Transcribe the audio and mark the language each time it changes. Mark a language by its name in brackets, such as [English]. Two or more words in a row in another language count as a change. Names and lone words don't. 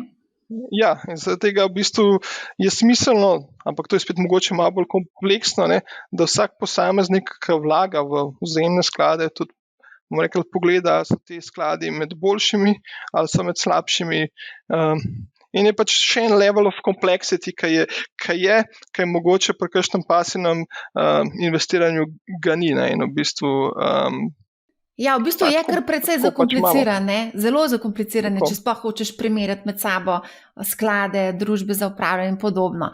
[Slovenian] Ja, in zaradi tega v bistvu je smiselno, ampak to je spet mogoče malo bolj kompleksno, ne, da vsak posameznik, ki vlaga v vzajemne sklade, tudi bomo rekel, pogleda, so ti skladi med boljšimi ali so med slabšimi. In je pač še en [English] level of complexity, [Slovenian] ki je mogoče pri kakšnem pasivnem investiranju ga ni. In v bistvu ja, v bistvu je kar precej zakomplicirane, zelo zakomplicirane, če sploh hočeš primerjati med sabo sklade, družbe za upravljanje in podobno.